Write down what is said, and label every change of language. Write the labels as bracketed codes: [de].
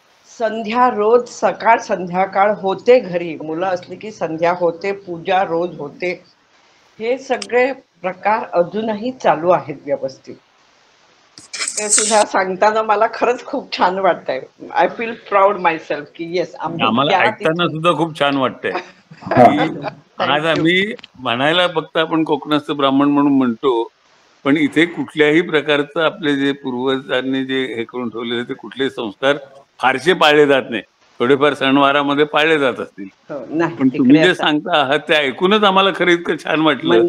[mr] संध्या रोज सकाळ संध्याकाळ होते घरी, मुलं असली की संध्या होते, पूजा रोज होते. हे सगळे प्रकार अजूनही चालू आहेत व्यवस्थित. ते सुद्धा सांगताना मला खरंच खूप छान वाटतंय. [en] I feel proud myself की yes [mr] आम्हाला ऐकताना सुद्धा खूप छान वाटतंय की आज आम्ही म्हणायला फक्त आपण कोकणस्थ ब्राह्मण म्हणून म्हणतो, पण इथे कुठल्याही प्रकारचं आपले जे पूर्वजांनी जे हे करून ठेवलेले ते कुठलेही संस्कार फारसे पाळले जात नाही. थोडेफार सणवारामध्ये पाळले जात असतील, पण तुम्ही जे सांगता आहात ते ऐकूनच आम्हाला खरं इतकं छान वाटलं.